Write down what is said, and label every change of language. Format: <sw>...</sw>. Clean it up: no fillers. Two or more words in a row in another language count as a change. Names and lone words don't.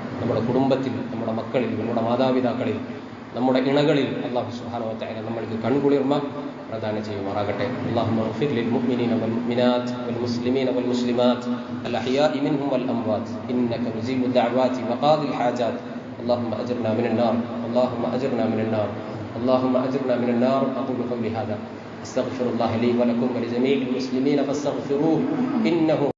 <ml>നമ്മുടെ കുടുംബത്തിൽ, നമ്മുടെ മക്കളിൽ, നമ്മുടെ മാതാപിതാക്കളിൽ, നമ്മുടെ ഇണകളിൽ അള്ളാഹു</ml> <ar>سبحانه وتعالى</ar> <ml>നമ്മൾക്ക് കൺകുളിർമ പ്രദാനം ചെയ്യുമാറാകട്ടെ.</ml> <ar>اللهم اغفر للمؤمنين والمؤمنات والمسلمين والمسلمات الأحياء منهم والأموات إنك مجيب الدعوات وقاضي الحاجات. اللهم أجرنا من النار، اللهم أجرنا من النار، اللهم أجرنا من النار. أقول قولي هذا، أستغفر الله لي ولكم ولجميع المسلمين فاستغفروه إنه</ar>